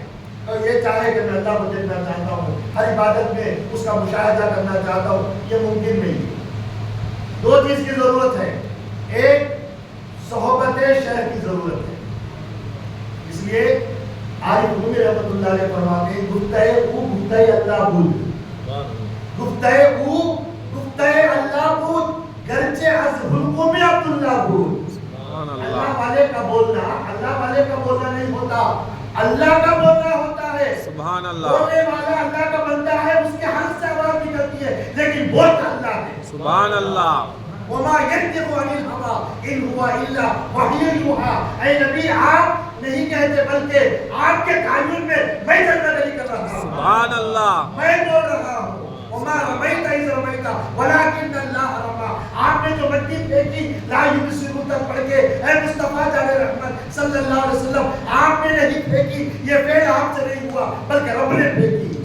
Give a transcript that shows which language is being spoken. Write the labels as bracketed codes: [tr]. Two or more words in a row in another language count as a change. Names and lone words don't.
[ur] تو یہ چاہے کہ میں اللہ کو دیکھنا چاہتا ہوں، ہر عبادت میں اس کا مشاہدہ کرنا چاہتا ہوں، یہ ممکن نہیں ہے. دو چیز کی ضرورت ہے. ایک صحبت شیخ کی ضرورت ہے. اس لیے عارف رومی [ar] رحمۃ اللہ علیہ [ur] فرماتے ہیں [fa] گفتہ او گفتہ اللہ بود. گفتہ او گفتہ اللہ بود گرچہ از حلقوں میں عبداللہ بود. [ur] اللہ والے کا بولنا اللہ والے کا بولنا نہیں ہوتا، اللہ کا بولنا ہوتا ہے. [ar] سبحان اللہ. [ur] بولنے والا اللہ کا بندہ ہے، اس کے ہاتھ سے آواز نکلتی ہے لیکن بولتا اللہ ہے. [ar] سبحان اللہ. وما ينطق عن الهوى ان هو الا وحی یوحى. [ur] اے نبی آپ نہیں کہتے بلکہ آپ کے تعین میں میں جلوہ گری کر رہا ہوں. [ar] سبحان اللہ. [ur] میں بول رہا ہوں. [ar] وما رمیت اذ رمیت ولکن اللہ رمی. [ur] آپ نے جو مٹی پھینکی [ar] لا یبصرون [ur] تک پڑھ کے اے مصطفیٰ جان رحمت [ar] صلی اللہ علیہ وسلم [ur] آپ نے نہیں پھینکی، یہ فعل آپ سے نہیں ہوا بلکہ رب نے پھینکی.